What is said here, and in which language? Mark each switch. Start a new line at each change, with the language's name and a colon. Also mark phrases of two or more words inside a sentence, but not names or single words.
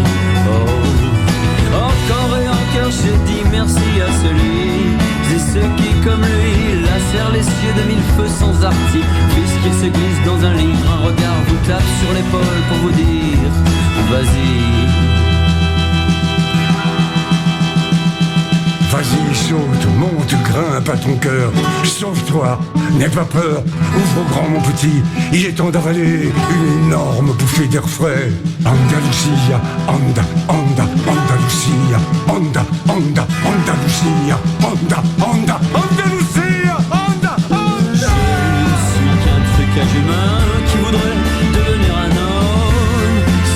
French: Oh, encore et encore je dis merci à celui et ceux qui comme lui lacèrent les cieux de mille feux sans artifice, qu'il se glisse dans un livre, un regard vous tape sur l'épaule pour vous dire vas-y. Vas-y, saute, monte, grimpe à ton cœur. Sauve-toi, n'aie pas peur. Ouvre grand mon petit, il est temps d'avaler une énorme bouffée d'air frais.
Spanish: Andalusia, anda, anda, Andalusia, anda, anda, Andalusia, anda, anda, Andalusia, anda, anda.
French: Je suis qu'un trucage humain qui voudrait devenir un homme,